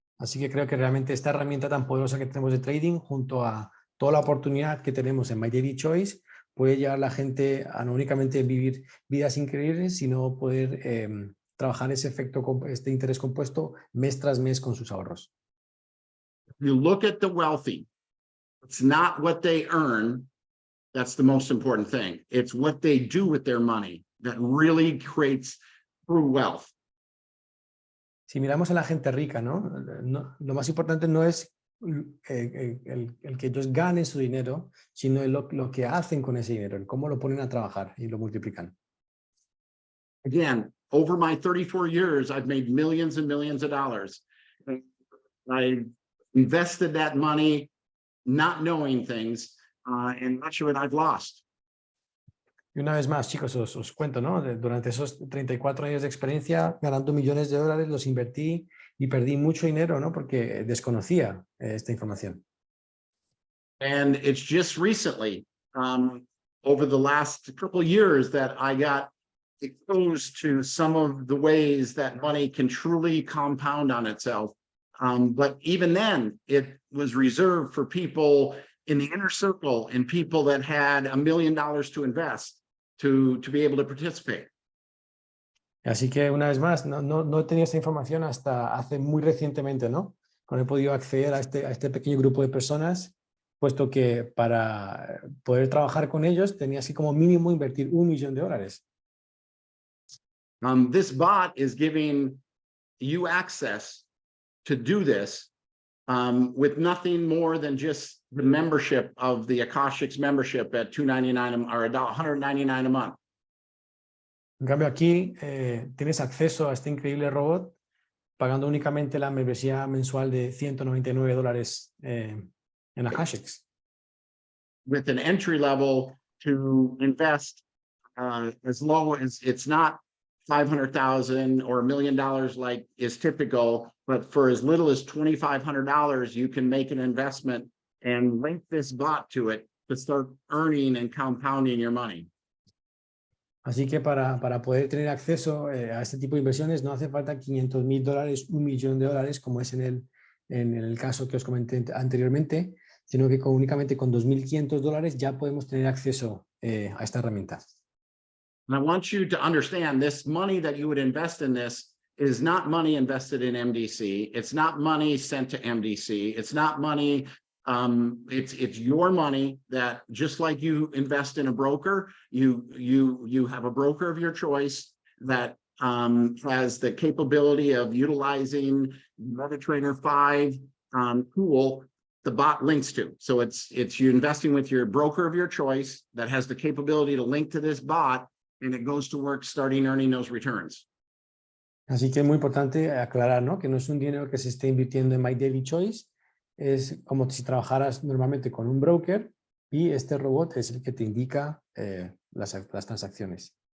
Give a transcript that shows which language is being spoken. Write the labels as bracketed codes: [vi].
[es] Así que creo que realmente esta herramienta tan poderosa que tenemos de trading, junto a toda la oportunidad que tenemos en My Daily Choice, puede llevar a la gente a no únicamente vivir vidas increíbles, sino poder trabajar ese efecto, este interés compuesto mes tras mes con sus ahorros. [en] You look at the wealthy, it's not what they earn that's the most important thing. It's what they do with their money that really creates true wealth. [es] Si miramos a la gente rica, ¿no? Lo más importante no es el que ellos ganen su dinero, sino lo que hacen con ese dinero, el cómo lo ponen a trabajar y lo multiplican. [en] Again, over my 34 years, I've made millions and millions of dollars. I invested that money not knowing things, and much of it I've lost. [es] Y una vez más, chicos, os cuento, ¿no? Durante esos 34 años de experiencia, ganando millones de dólares, los invertí y perdí mucho dinero, ¿no? Porque desconocía esta información. [en] And it's just recently, over the last couple of years, that I got exposed to some of the ways that money can truly compound on itself. But even then, it was reserved for people in the inner circle and people that had $1 million to invest. to be able to participate. [es] Así que una vez más, no tenía esta información hasta hace muy recientemente, ¿no? Cuando he podido acceder a este pequeño grupo de personas, puesto que para poder trabajar con ellos tenías que como mínimo invertir $1 millón. [en] This bot is giving you access to do this with nothing more than just the membership of the Akashics membership at $299 or $199 a month. [es] En cambio aquí tienes acceso a este increíble robot pagando únicamente la membresía mensual de $199 en Akashics. [en] With an entry level to invest as low as it's not $500,000 or $1 million like is typical, but for as little as $2,500, you can make an investment and link this bot to it to start earning and compounding your money. [es] Así que para poder tener acceso a este tipo de inversiones no hace falta $500,000, $1 millón, como es en el caso que os comenté anteriormente, sino que únicamente con $2,500 ya podemos tener acceso a esta herramienta. [en] And I want you to understand this money that you would invest in this is not money invested in MDC. It's not money sent to MDC. It's not money. It's your money that just like you invest in a broker, you have a broker of your choice that has the capability of utilizing MetaTrader 5 tool the bot links to. So it's you investing with your broker of your choice that has the capability to link to this bot, and it goes to work starting earning those returns. [es] Así que es muy importante aclarar, ¿no? Que no es un dinero que se esté invirtiendo en My Daily Choice, es como si trabajaras normalmente con un broker y este robot es el que te indica las transacciones.